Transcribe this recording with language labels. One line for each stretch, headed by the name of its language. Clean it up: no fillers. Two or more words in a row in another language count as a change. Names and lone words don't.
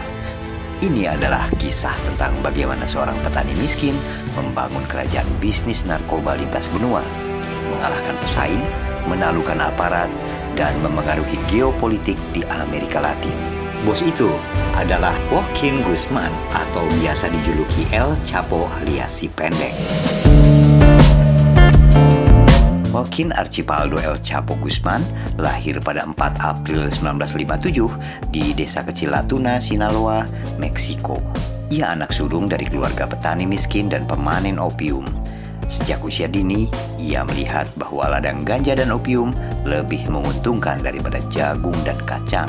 Indonesian: Ini adalah kisah tentang bagaimana seorang petani miskin membangun kerajaan bisnis narkoba lintas benua, mengalahkan pesaing, menaklukkan aparat, dan memengaruhi geopolitik di Amerika Latin. Bos itu adalah Joaquin Guzman atau biasa dijuluki El Chapo alias si pendek. Joaquin Archipaldo El Chapo Guzman lahir pada 4 April 1957 di desa kecil Latuna, Sinaloa, Meksiko. Ia anak sulung dari keluarga petani miskin dan pemanen opium. Sejak usia dini, ia melihat bahwa ladang ganja dan opium lebih menguntungkan daripada jagung dan kacang.